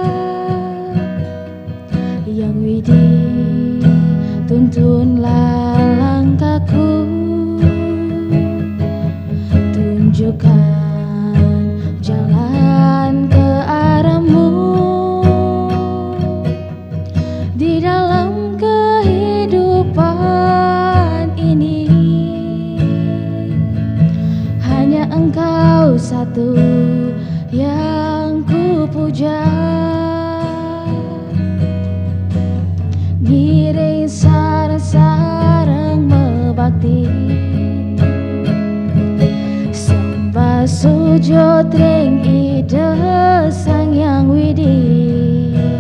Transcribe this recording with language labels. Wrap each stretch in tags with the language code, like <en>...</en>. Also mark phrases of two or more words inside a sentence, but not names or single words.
<id>Yang Widih, tuntunlah langkahku, tunjukkan jalan ke arah-Mu di dalam kehidupan ini. Hanya Engkau satu yang ku puja.</id> <ban>Ngiring sareng-sareng mebakti, sembah sujud ring ide Sang Hyang Widih.</ban>